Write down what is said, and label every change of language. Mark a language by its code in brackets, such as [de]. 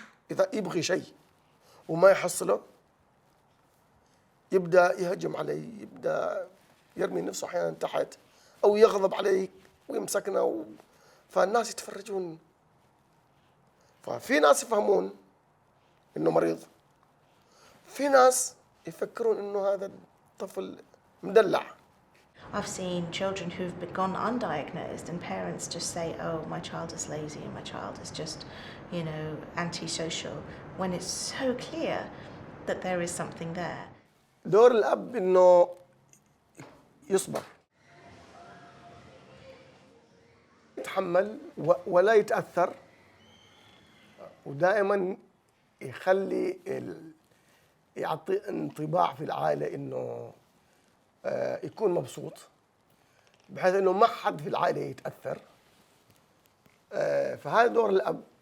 [ar] إذا يبغي شيء وما يحصله يبدأ يهجم علي، يبدأ يرمي نفسه أحيانا تحت أو يغضب علي ويمسكنا فالناس يتفرجون. ففي ناس يفهمون إنه مريض، في ناس يفكرون إنه هذا الطفل مدلع. [en] I've seen children who've gone undiagnosed and parents just say, oh, my child is lazy and my child is just, you know, antisocial, when it's so clear that there is something there. [ar] دور الأب إنه يصبر، يتحمل ولا يتأثر، ودائما يخلي يعطي انطباع في العائلة إنه يكون مبسوط، بحيث إنه ما حد في العائلة يتأثر. فهذا دور الأب.